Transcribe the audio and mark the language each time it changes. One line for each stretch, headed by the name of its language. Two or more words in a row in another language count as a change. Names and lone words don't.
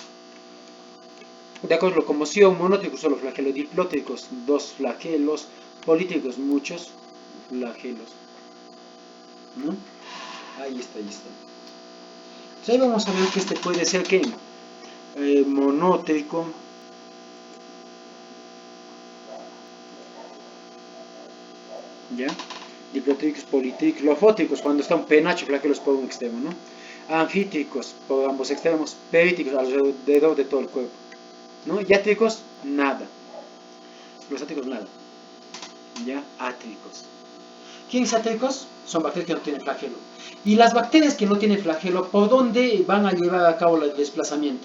Spanish: De acuerdo, locomoción, monótricos, solo flagelos, diplótricos, dos flagelos, polítricos, muchos flagelos, ¿no? Ahí está. Entonces ahí vamos a ver que este puede ser que monótrico, ¿ya? Diplotríquicos, politríquicos, lofótricos, cuando está un penacho, flagelos por un extremo, ¿no? Anfítricos, por ambos extremos, perítricos, alrededor de todo el cuerpo, ¿no? Y átricos, nada. Los átricos, nada. ¿Ya? Átricos. ¿Quiénes átricos? Son bacterias que no tienen flagelo. Y las bacterias que no tienen flagelo, ¿por dónde van a llevar a cabo el desplazamiento?